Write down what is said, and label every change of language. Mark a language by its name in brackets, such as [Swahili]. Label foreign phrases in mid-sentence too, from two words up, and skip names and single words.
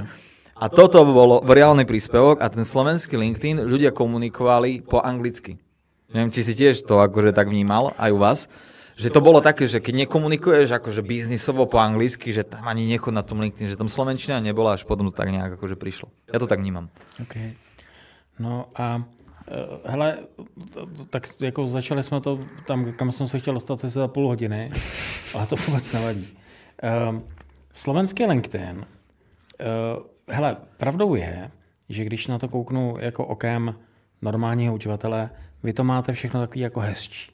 [Slovak] A toto bolo reálny príspevok a ten slovenský LinkedIn ľudia komunikovali po anglicky. Neviem, či si tiež to akože tak vnímal, aj u vás. Že to bolo také, že keď nekomunikuješ akože biznisovo po anglicky, že tam ani nechod na tom LinkedIn, že tam slovenčina nebola, až potom to tak nejak akože prišlo. Ja to tak vnímam. OK. [Czech] No a hele, tak jako začali jsme to tam, kam jsem se chtěl dostat asi za půl hodiny, ale to vůbec nevadí. Slovenský LinkedIn, hele, pravdou je, že když na to kouknu jako okem normálního uživatele, vy to máte všechno takový jako hezčí.